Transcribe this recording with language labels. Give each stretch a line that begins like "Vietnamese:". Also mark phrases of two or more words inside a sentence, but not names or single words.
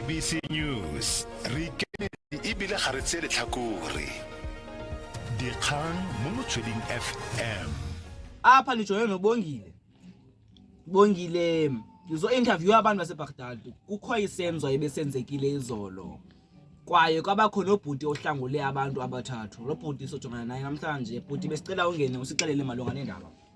Tswana: SABC News re kenedi ebile ga re tse letlhakore dikgang mo Motsweding FM.
Xhosa: Apha nijoyene nobongile ngizo interview abantu baseBaghdad. Kukho isenzo ebesenzekile izolo kwaye kwabakho nobhuti ohlangule abantu abathathu. Lo bhuti sojongana naye namhlanje. Bhuti besicela ungene usixelele malunga nendaba.